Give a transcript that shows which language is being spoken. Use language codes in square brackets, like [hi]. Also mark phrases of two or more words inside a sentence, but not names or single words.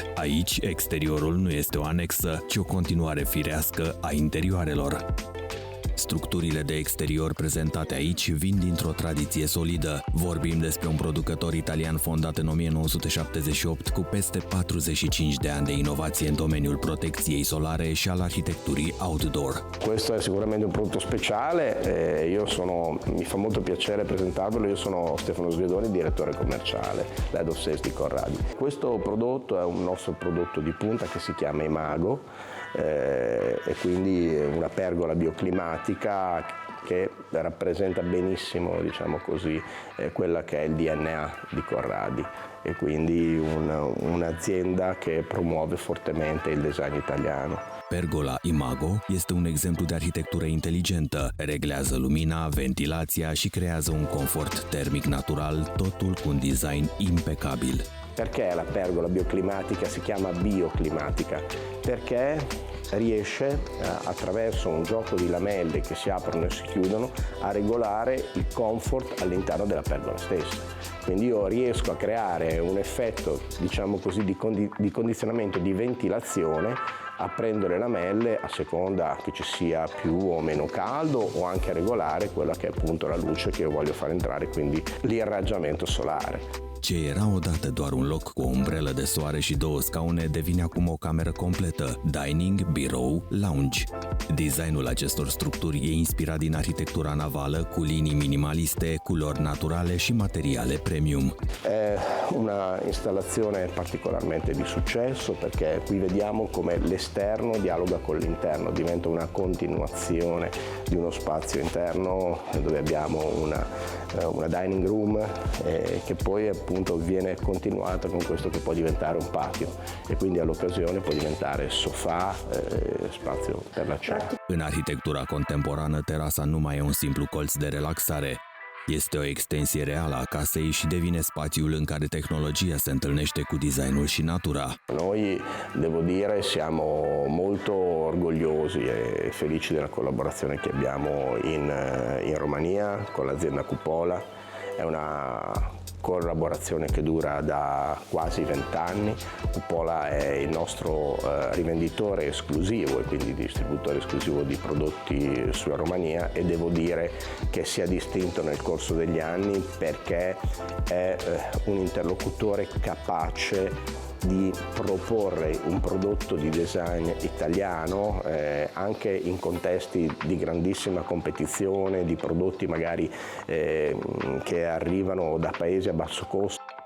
[ro] Aici, exteriorul nu este o anexă, ci o continuare firească a interioarelor. Structurile de exterior prezentate aici vin dintr-o tradiție solidă. Vorbim despre un producător italian fondat în 1978 cu peste 45 de ani de inovație în domeniul protecției solare și al arhitecturii outdoor. [it] Questo è sicuramente un prodotto speciale, mi fa molto piacere presentarvelo, io sono Stefano Sgredoni, direttore commerciale, [en] Head of Sales di Corradi. [it] Questo prodotto è un nostro prodotto di punta che si chiama Imago, e quindi una pergola bioclimatica che rappresenta benissimo, diciamo così, quella che è il DNA di Corradi e quindi un'azienda che promuove fortemente il design italiano. [ro] Pergola Imago este un exemplu de arhitectură inteligentă, reglează lumina, ventilația și creează un confort termic natural, totul cu un design impecabil. [it] Perché la pergola bioclimatica si chiama bioclimatica? Perché riesce attraverso un gioco di lamelle che si aprono e si chiudono a regolare il comfort all'interno della pergola stessa. Quindi io riesco a creare un effetto, diciamo così, di condizionamento, di ventilazione, aprendo le lamelle a seconda che ci sia più o meno caldo o anche a regolare quella che è appunto la luce che io voglio far entrare, quindi l'irraggiamento solare. [ro] Ce era odată doar un loc cu o umbrelă de soare și două scaune devine acum o cameră completă, dining, birou, lounge. Designul acestor structuri e inspirat din arhitectura navală cu linii minimaliste, culori naturale și materiale premium. [it] È una installazione particolarmente di successo perché qui vediamo come l'esterno dialoga con l'interno, diventa una continuazione di uno spazio interno dove abbiamo una [en] dining room [it] che poi appunto viene continuata con questo che può diventare un patio e quindi all'occasione può diventare sofà, spazio per la cena. [ro] În arhitectura contemporană, terasa nu mai e un simplu colț de relaxare. Este o extensie reală a casei și devine spațiul în care tehnologia se întâlnește cu designul și natura. [it] Noi, devo dire, siamo molto orgogliosi e felici della collaborazione che abbiamo in Romania con l'azienda Cupola. È una collaborazione che dura da quasi 20 anni. Cupola è il nostro rivenditore esclusivo e quindi distributore esclusivo di prodotti sulla Romania e devo dire che si è distinto nel corso degli anni perché è un interlocutore capace di proporre un prodotto di design italiano anche in contesti di grandissima competizione, di prodotti magari che arrivano da paesi a basso costo.